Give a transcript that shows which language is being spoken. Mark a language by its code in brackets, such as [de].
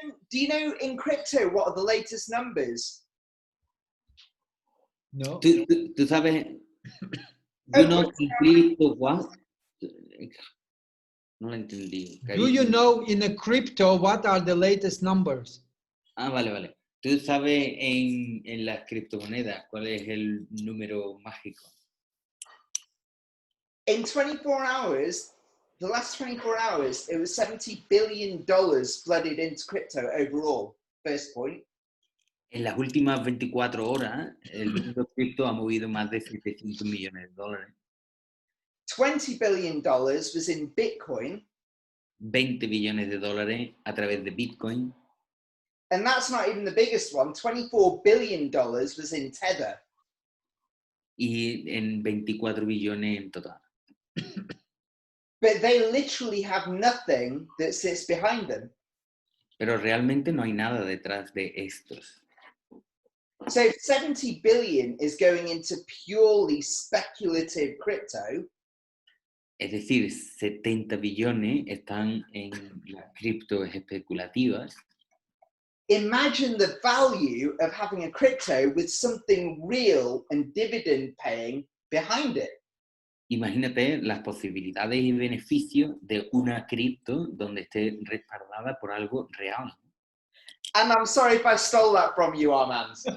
[en] Do you know in crypto what are the latest numbers? [es] No. Tú sabes, [en] you know, crypto what? [es] No lo entendí. [en] Do you know in a crypto what are the latest numbers? [es] Ah, vale. ¿Tú sabes en las criptomonedas cuál es el número mágico? [en] In 24 hours, the last 24 hours, it was $70 billion flooded into crypto overall. First point. [es] En las últimas 24 horas, el mundo cripto ha movido más de 700 millones de dólares. [en] $20 billion was in Bitcoin. [es] 20 billones de dólares a través de Bitcoin. [en] And that's not even the biggest one. $24 billion was in Tether. [es] Y en 24 billones en total. [en] But they literally have nothing that sits behind them. [es] Pero realmente no hay nada detrás de estos. [en] So 70 billion is going into purely speculative crypto. [es] Es decir, 70 billones están en las criptos especulativas. [en] Imagine the value of having a crypto with something real and dividend paying behind it. [es] Imagínate las posibilidades y beneficios de una cripto donde esté respaldada por algo real. [en] And I'm sorry if I stole that from you, Armand.